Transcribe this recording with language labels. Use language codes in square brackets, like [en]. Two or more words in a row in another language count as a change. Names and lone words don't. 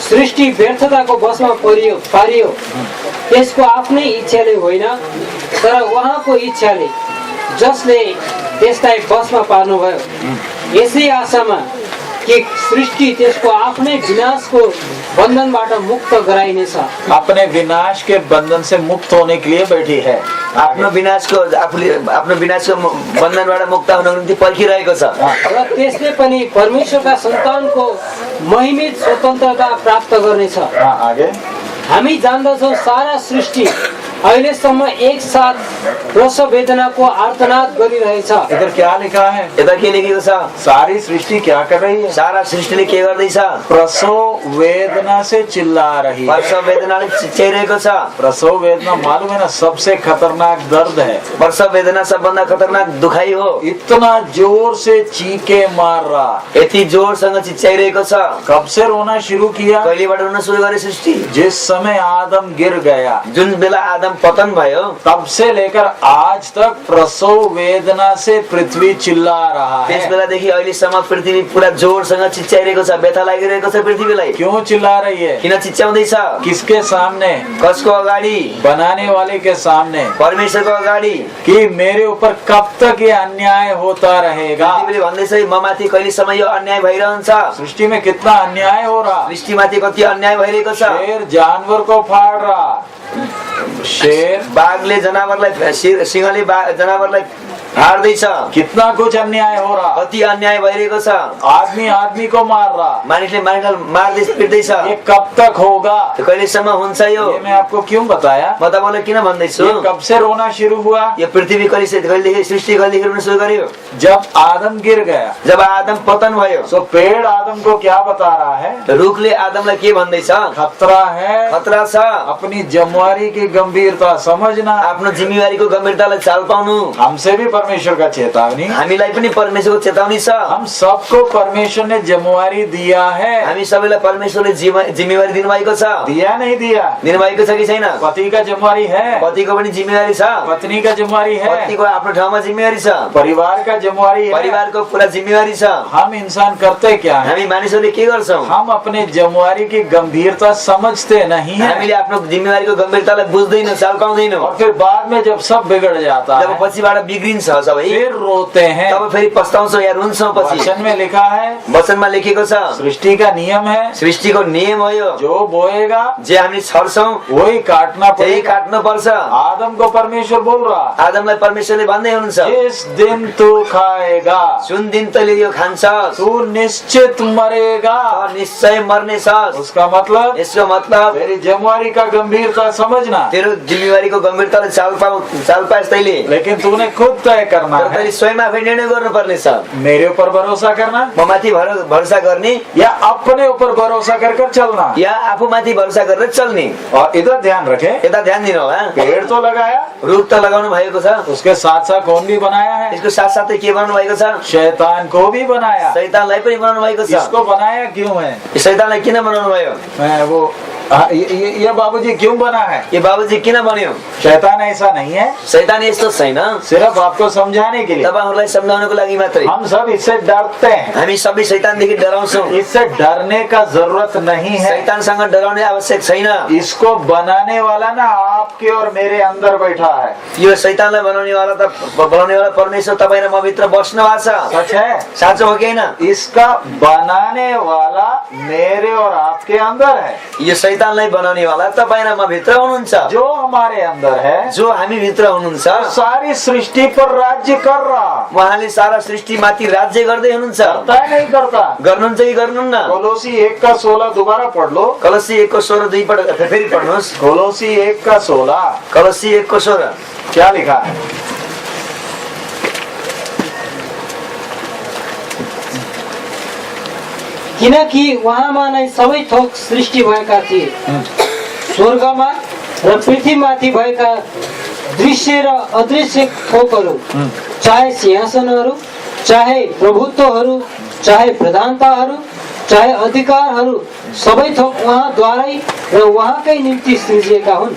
[ne] सृष्टि व्यर्थताको बसमा पारियो यसको आफ्नै इच्छाले होइन तर उहाँको इच्छाले जसले त्यसलाई बसमा पार्नुभयो। यसै आशामा कि सृष्टि त्यसको आफ्नै विनाशको बन्धनबाट मुक्त गराइनेछ। [hi] अपने विनाश के बंधन से मुक्त होने के लिए बैठी है। [ne] आफ्नो विनाशको बन्धनबाट मुक्त हुनको निम्ति पर्खिरहेको छ र त्यसले पनि परमेश्वरका सन्तानको महिमित स्वतन्त्रता प्राप्त गर्नेछ। [hi] हाँ, आगे। [ne] हामी जान्दछौँ सारा सृष्टि अहिलेसम्म एक साथ प्रसव वेदनाको आर्तनाद गरिरहेछ। [hi] इधर क्या लिखा है? [ne] यता के लेखेको छ? [hi] सारी सृष्टि क्या कर रही है? [ne] सारा सृष्टिले के गर्दैछ? [hi] प्रसव वेदना से चिल्ला रही है। [ne] प्रसव वेदनाले चिच्याइरहेको छ। [hi] प्रसव वेदना मालूम है ना, सबसे खतरनाक दर्द है। [ne] प्रसव वेदना सबभन्दा खतरनाक दुखाइ हो। [hi] इतना जोर से चीखे मार रहा, [ne] यति जोरसँग चिच्याइरहेको छ। [hi] कब से रोना शुरू किया? [ne] कहिलेबाट रुन सुरु गरे सृष्टि? [hi] जिस समय आदम गिर गया, [ne] जुन बेला आदम पतन भयो [hi] तब से लेकर आज तक प्रसव वेदना से पृथ्वी चिल्ला रहा [ne] त्यस [hi] है। [ne] बेलादेखि अहिलेसम्म पृथ्वी पुरा जोरसँग चिच्याइरहेको छ, व्यथा लागिरहेको छ पृथ्वीलाई। [hi] क्यों चिल्ला रही है? [ne] किन चिच्याउँदैछ? [hi] किसके सामने? [ne] कसको अगाडि? [hi] बनाने वाले के सामने, [ne] परमेश्वरको अगाडि। [hi] कि मेरे ऊपर कब तक ये अन्याय होता रहेगा। [ne] पृथ्वीले भन्दैछ म माथि कहिलेसम्म यो अन्याय भइरहन्छ। [hi] सृष्टि में कितना अन्याय हो रहा। [ne] सृष्टिमाथि कति अन्याय भइरहेको छ। [hi] शेर जानवर को फाड़ रहा, शेर [ne] बाघले जनावरलाई सिंहले जनावरलाई फाड्दैछ। [hi] कितना कुछ अन्याय हो रहा। [ne] कति अन्याय भइरहेको छ। [hi] आदमी आदमी को मार रहा। [ne] मानिसले मानिसलाई मार्दै पिट्दैछ। [hi] ये कब तक होगा? [ne] त्यो कहिलेसम्म हुन्छ यो? [hi] ये मैं आपको क्यों बताया? [ne] म तपाईँलाई किन भन्दैछु? [hi] ये कब से रोना शुरू हुआ? [ne] यो पृथ्वी कहिलेदेखि सृष्टि कहिलेदेखि रुन सुरु गर्यो? [hi] जब आदम गिर गया। [ne] जब आदम पतन भयो। [hi] तो पेड़ आदम को क्या बता रहा है? [ne] रुखले आदमलाई के भन्दैछ? [hi] खतरा है, [ne] खतरा छ। [hi] अपनी जिम्मेवारी की गंभीरता समझना। [ne] आफ्नो जिम्मेवारीको गम्भीरतालाई चाल पाउनु। [hi] हमसे भी परमेश्वर का चेतावनी। [ne] हामीलाई पनि परमेश्वरको चेतावनी छ। [hi] हम सबको परमेश्वर ने जिम्मेवारी दिया है। [ne] हामी सबैलाई परमेश्वरले जिम्मेवारी दिनुभएको छ। [hi] दिया नहीं दिया? [ne] दिनुभएको छ कि छैन? [hi] पति का जिम्मेवारी है, [ne] पतिको पनि जिम्मेवारी छ। [hi] पत्नी का जिम्मेवारी है, [ne] पतिको आफ्नो ठाउँमा जिम्मेवारी छ। [hi] परिवार का जिम्मेवारी है। [ne] परिवारको पुरा जिम्मेवारी छ। [hi] हम इंसान करते क्या है? [ne] हामी मानिसहरूले के गर्छौं? [hi] हम अपने जिम्मेवारी की गंभीरता समझते नहीं है। [ne] हामीले आफ्नो जिम्मेवारीको गम्भीरतालाई बुझ्दैनौं, चाल पाउँदैनौं। [hi] और फिर बाद में जब सब बिगड़ जाता जब है, [ne] पछिबाट बिग्रिन्छ सबै, [hi] फिर रोते हैं। [ne] तब फेरि पछताउँछौं या रुन्छौं। पछि [hi] वचन में लिखा है, [ne] वचनमा लेखेको छ, [hi] सृष्टि का नियम है, [ne] सृष्टिको नियम हो यो। [hi] जो बोएगा [ne] जे हामीले छर्छौं [hi] वही काटना [ne] त्यही [hi] पड़ेगा। [ne] काट्नु पर्छ। [hi] आदम को परमेश्वर बोल रहा, [ne] आदमलाई परमेश्वरले भन्दै हुनुहुन्छ, [hi] इस दिन तू खाएगा, [ne] जुन दिन तैँले यो खान्छस् [hi] तू निश्चित मरेगा। [ne] त निश्चय मर्नेछस्। [hi] उसका मतलब [ne] यसको मतलब [hi] मेरी जिम्मेवारी का गंभीरता समझना। [ne] तेरो जिम्मेवारीको गम्भीरतालाई चाल पाएस् तैँले। [hi] लेकिन तूने खुद तय करना [ne] तर [hi] है। [ne] तैँले स्वयं आफै निर्णय गर्नुपर्नेछ। [hi] मेरे ऊपर भरोसा करना [ne] म माथि भरोसा गर्ने [hi] या अपने ऊपर भरोसा कर चलना। [ne] या आफूमाथि भरोसा गरेर चल्ने। [hi] और इधर ध्यान रखें, [ne] यता ध्यान दिनु होला। [hi] पेड़ तो लगाया, [ne] रुख त लगाउनु भएको छ, [hi] उसके साथ साथ कौन भी बनाया है? [ne] यसको साथसाथै के बनाउनु भएको छ? [hi] शैतान को भी बनाया। [ne] शैतानलाई पनि बनाउनु भएको छ। [hi] इसको बनाया क्यों है? [ne] शैतानलाई किन बनाउनु भयो? [hi] मैं वो ये बाबूजी क्यों बना है? [ne] ये बाबुजी किन बन्यो? [hi] शैतान ऐसा नहीं है, [ne] शैतान यस्तो छैन। [hi] सिर्फ आपको समझाने के लिए। [ne] तपाईहरुलाई सम्झाउनको लागि मात्रै। [hi] हम सब इससे डरते हैं। [ne] हामी सबै शैतानदेखि डराउँछौं। [hi] इससे डरने का जरूरत नहीं है। [ne] शैतानसँग डराउने आवश्यक छैन। [hi] इसको बनाने वाला ना आपके और मेरे अंदर बैठा है। [ne] यो शैतानलाई बनाउने वाला परमेश्वर तपाईँ र म भित्र बस्नु भएको छ। [hi] सच है? [ne] साँचो हो कि हैन? [hi] इसका बनाने वाला मेरे और आपके अंदर है। [ne] यो शैतानलाई बनाउने वाला तपाईँ र म भित्र हुनुहुन्छ। [hi] जो हमारे अंदर है, [ne] जो हामी भित्र हुनुहुन्छ, [hi] सारी सृष्टि पर राज्य कर रहा। [ne] उहाँले सारा सृष्टि माथि राज्य गर्दै हुनुहुन्छ। [hi] करता है नहीं करता? [ne] गर्नुहुन्छ कि गर्नुहुन्न? [hi] कोलोसी 1:16 दोबारा पढ़ लो। [ne] कलसी 1:16 दुई पटक फेरि पढ्नुहोस्। कोलोसी 1:16 कलसी 1:16 [hi] क्या लिखा है? [ne] किनकि उहाँमा नै सबै थोक सृष्टि भएका थिए। स्वर्गमा र पृथ्वीमाथि भएका दृश्य र अदृश्य थोकहरू, चाहे सिंहासनहरू, चाहे प्रभुत्वहरू, चाहे प्रधानताहरू, चाहे अधिकारहरू, सबै थोक उहाँद्वारै र उहाँकै निम्ति सृजिएका हुन्।